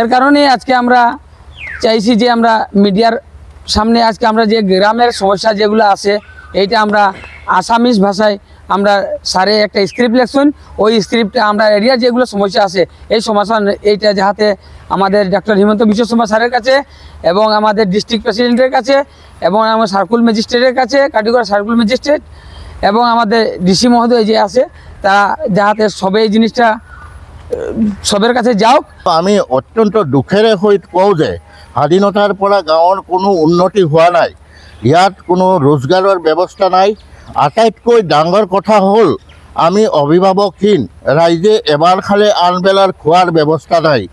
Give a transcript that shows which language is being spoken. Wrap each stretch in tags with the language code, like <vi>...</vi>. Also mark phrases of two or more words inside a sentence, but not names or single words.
<bn>কারণে আজকে আমরা চাইছি যে আমরা মিডিয়ার সামনে আজকে আমরা যে গ্রামের সমস্যা যেগুলো আছে এইটা আমরা আসামিজ ভাষায় আমরা স্যারে একটা স্ক্রিপ্ট লেখছেন ওই স্ক্রিপ্টে আমরা এরিয়ার যেগুলো সমস্যা আছে এই সমস্যা এইটা যাতে আমাদের ডক্টর হিমন্ত বিশ্ব শর্মা স্যারের কাছে এবং আমাদের</bn> <en>district president's</en> <bn>কাছে এবং আমার</bn> <en>circle magistrate's</en> <bn>কাছে কাটিগড়া</bn> <en>circle magistrate</en> <bn>এবং আমাদের ডিসি মহোদয় যে আছে তারা যাতে সবে এই জিনিসটা সবের কাছে যাওক।</bn> <as>আমি অত্যন্ত দুখেৰে সহিত কওঁ যে স্বাধীনতাৰ পৰা গাঁৱৰ কোনো উন্নতি হোৱা নাই, ইয়াত কোনো ৰোজগাৰৰ ব্যৱস্থা নাই। আটাইতকৈ ডাঙৰ কথা হ'ল আমি অভিভাৱকহীন, ৰাইজে এবাৰ খালে আনবেলাৰ খোৱাৰ ব্যৱস্থা নাই।</as>